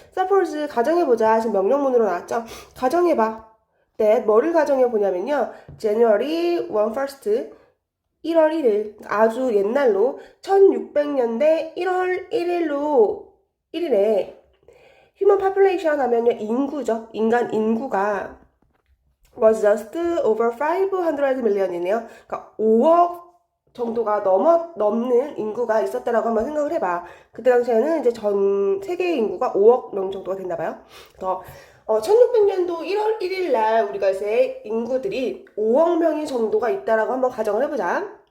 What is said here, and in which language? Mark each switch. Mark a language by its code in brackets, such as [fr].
[en] suppose [ko] 가정해보자. 지금 명령문으로 나왔죠? 가정해봐. that 뭐를 가정해보냐면요. [en] January 1st [ko] 1월 1일 아주 옛날로 1600년대 1월 1일에 [en] human population [ko] 하면요 인구죠. 인간 인구가 [en] was just over 500 million이네요. [ko] 그러니까 5억 정도가 넘는 인구가 있었다라고 한번 생각을 해봐. 그때 당시에는 이제 전 세계 인구가 5억 명 정도가 됐나봐요. 그래서 1600년도 1월 1일 날 우리가 이제 인구들이 5억 명이 정도가 있다라고 한번 가정을 해보자.